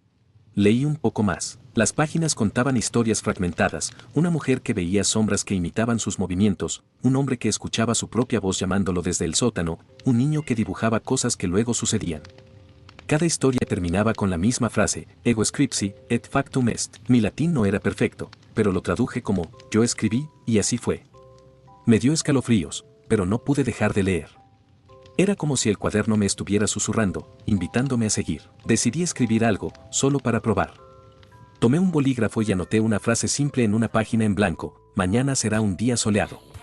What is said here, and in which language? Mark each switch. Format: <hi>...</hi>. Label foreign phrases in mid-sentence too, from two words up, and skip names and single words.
<es>Leí un poco más. Las páginas contaban historias fragmentadas, una mujer que veía sombras que imitaban sus movimientos, un hombre que escuchaba su propia voz llamándolo desde el sótano, un niño que dibujaba cosas que luego sucedían. Cada historia terminaba con la misma frase,</es> <la>ego scripsi, et factum est.</la> <es>Mi latín no era perfecto, pero lo traduje como, yo escribí, y así fue. Me dio escalofríos, pero no pude dejar de leer. Era como si el cuaderno me estuviera susurrando, invitándome a seguir. Decidí escribir algo, solo para probar. Tomé un bolígrafo y anoté una frase simple en una página en blanco, mañana será un día soleado.</es>